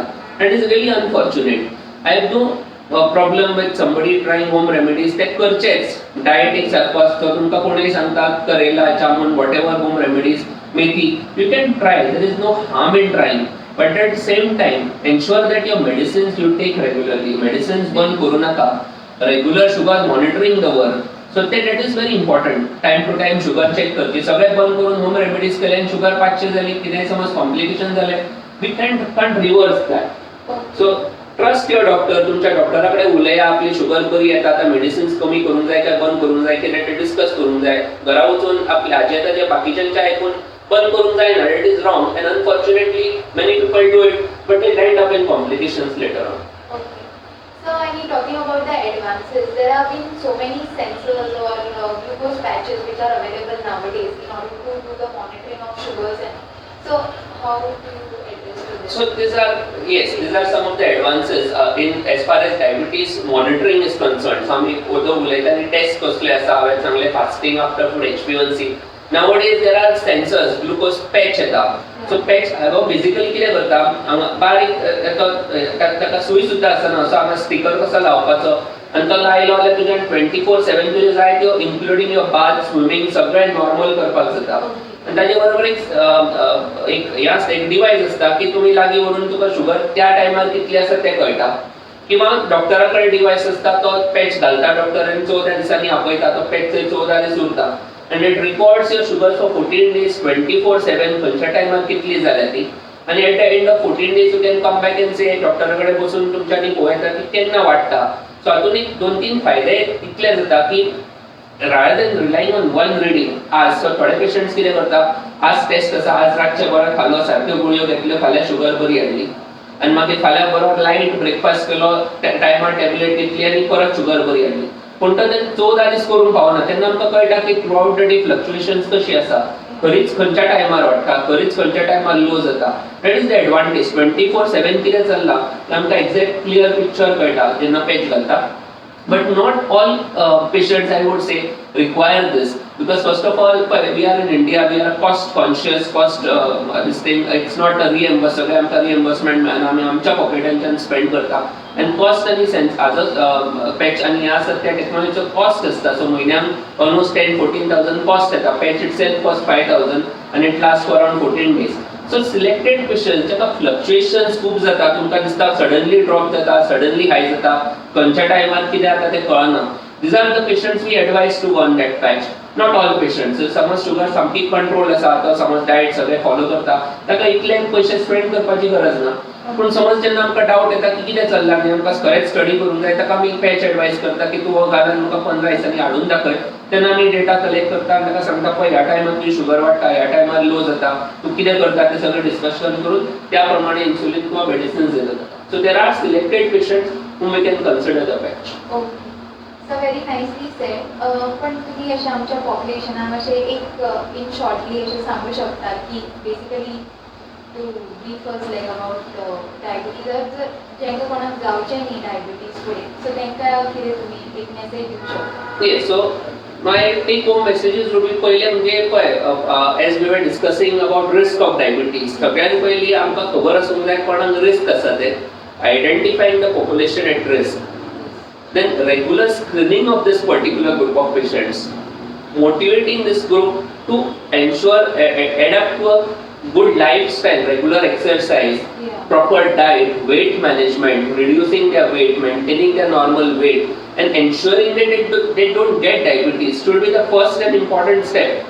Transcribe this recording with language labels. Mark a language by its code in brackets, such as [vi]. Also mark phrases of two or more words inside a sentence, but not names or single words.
[en] That is really unfortunate. I have no problem with somebody trying home remedies. [kok] ते करचेच. डायट एक सारको आसता. तुमकां कोणूय सांगतात करेला जामून [en] whatever home remedies [kok] मेथी [en] you can try. There is no harm in trying. But at the same time ensure that your medicines you take regularly. मेडिसिन्स [kok] बंद करू नाका. [en] regular sugar monitoring दवर so that is very important. time to time sugar check [kok] करची. सगळे बंद करून होम रेमेडीज केले आणि शुगर 500 झाली, कितें समज कॉम्प्लिकेशन झाले, [en] We can't reverse that. So trust your doctor. [kok] तुमच्या डॉक्टरा कडेन उलया, आपली शुगर बरी येता, आता मेडिसिन्स कमी करूंक जाय काय बंद करूंक जाय कितें ते डिस्कस करूंक जाय. घरा वचून आपले हाजे ताजे बाकीच्यांचे आयकून बंद करूंक जायना. [en] It is wrong and unfortunately many people do it but they end up in complications later on. Okay. So, I mean, talking about the advances, there have been so many sensors or glucose patches which are available nowadays in order to do the monitoring of sugars. And so, how do you address to this? So these are some of the advances in as far as diabetes monitoring is concerned. [kok] So आम्ही उलयताना टेस्ट कसले आसा, हांवें सांगले [en] fasting after food [kok] HbA1c. [en] Nowadays there are sensors, glucose patch येता. [kok] So patch हो बेसिकली कितें करता, हांगा बारीक ताका सुई सुद्दां आसना, असो हांगा स्टिकर कसो लावपाचो आनी तो लायलो जाल्यार तुज्यान 24/7 तुज्यो जाय त्यो [en] including your bath, [kok] स्विमींग सगळें नॉर्मल करपाक जाता. आनी ताजे बरोबर एक डिवायस आसता की तुमी लागीं व्हरून तुका शुगर त्या टायमार कितली आसा तें कळटा. किंवा डॉक्टरा कडेन डिवायस आसता, तो पॅच घालता डॉक्टर आनी 14 दिसांनी आपयता, तो पॅच थंय 14 दीस उरता. [en] And it records your sugar for 14 days, 24/7, [kok] खंयच्या टायमार कितली जाल्या ती. [en] आणि at the end of 14 days you can come back and say [kok] डॉक्टराकडे बसून तुमच्यानी पळयता की केन्ना वाडटा. सो हातून एक 2-3 फायदे इतले जाता की [en] rather than relying on one reading, [kok] आज सो थोडे पेशंट्स कितें करता, आज टेस्ट आसा, आज रातचे बरो खालो, सारक्यो गुळयो घेतल्यो, फाल्यां शुगर बरी हाडली आनी मागीर फाल्यां बरो [en] light breakfast [kok] केलो, टायमार टॅबलेट घेतली आनी परत शुगर बरी हाडली. पूण तो 14 दीस करून पावना. तेन्ना आमकां कळटा की [en] throughout the day fluctuations [kok] कशी आसा, खरीच खंयच्या टायमार वाडटा, खरीच खंयच्या टायमार लो जाता. [en] That is the advantage. [kok] 24/7 कितें चल्लां तें आमकां [en] exact clear picture [kok] कळटा जेन्ना पॅच घालता. [en] But not all patients, I would say, require this, because first of all, we are in India, we are cost conscious, this thing, it's not a reimbursement, [kok] आमकां reimbursement मेळना, आमी आमच्या पॉकेटांच्यान स्पेंड करता. [en] And cost [kok] आनी सेन्स आज पॅच आनी ह्या आसा त्या टेक्नॉलॉजीचो कॉस्ट आसता. सो म्हयन्याक ऑलमोस्ट 10-14,000 कॉस्ट येता. [en] patch itself cost 5,000 and it lasts for around 14 days. So selected patients [kok] जेका फ्लक्च्युएशन्स खूब जाता, तुमकां दिसता [en] suddenly drop [kok] जाता, [en] suddenly high [kok] जाता, खंयच्या टायमार कितें जाता तें कळना. [en] These are the patients we advise to go on that patch. Not all patients. [kok] समज शुगर सामकी कंट्रोल आसा, तो समज डायट सगळे फॉलो करता, ताका इतले पयशे स्पेंड करपाची गरज ना. पूण समज जेन्ना आमकां डावट येता की कितें चल्लां आनी आमकां खरेंच स्टडी करूंक जाय, ताका आमी पॅच एडवायस करता की तूं हो घाल आनी म्हाका 15 दिसांनी हाडून दाखय. तेन्ना आमी डेटा कलेक्ट करता आनी ताका सांगता पळय ह्या टायमार तुजी शुगर वाडटा, ह्या टायमार लो जाता, तूं कितें करता तें सगळें डिस्कशन करून त्या प्रमाणे इन्सुलिन किंवा मेडिसिन्स दिले जाता. [en] so there are selected patients whom we can consider the patch. Okay. So very nicely said. [kok] पण तुम्ही अशा आमच्या पॉप्युलेशनाक अशें एक इन शॉर्टली अशें सांगू शकता की बेसिकली [en] to brief us like about diabetes, [kok] जेंका कोणाक जावचें न्ही डायबिटीज फुडें, सो तेंकां कितें तुमी एक मेसेज दिवंक शकता? [en] Yes, so my take home messages would be [kok] पहिले म्हणजे पळय, [en] as we were discussing about risk of diabetes, [kok] सगळ्यात पयली आमकां खबर आसूंक जाय कोणाक रिस्क आसा ते. [en] Identifying the population at risk, then regular screening of this particular group of patients, motivating this group to ensure adapt to a good lifestyle, regular exercise, proper diet, weight management, reducing their weight, maintaining their normal weight, and ensuring that they don't get diabetes should be the first and important step.